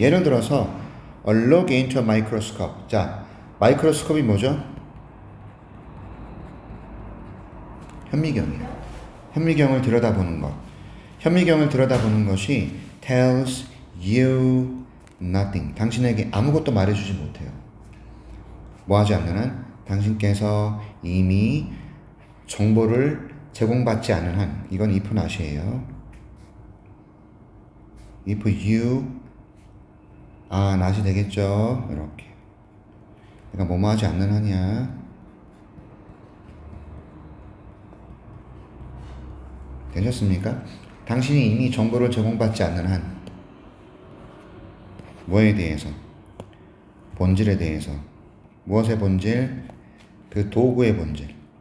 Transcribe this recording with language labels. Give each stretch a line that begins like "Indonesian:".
Korean: 예를 들어서
English: a look into a microscope.
Korean: 자, 마이크로스코프이 뭐죠? 현미경이에요. 현미경을 들여다보는 것. 현미경을 들여다보는 것이
English: tells you nothing.
Korean: 당신에게 아무것도 말해주지 못해요. 뭐 하지 않는 한 당신께서 이미 정보를 제공받지 않은 한, 이건 if not이에요.
English: if you not이 되겠죠.
Korean: 이렇게. 그러니까 뭐뭐 하지 않는 한이야. 되셨습니까? 당신이 이미 정보를 제공받지 않는 한 뭐에 대해서? 본질에 대해서. 무엇의 본질? 그 도구의 본질.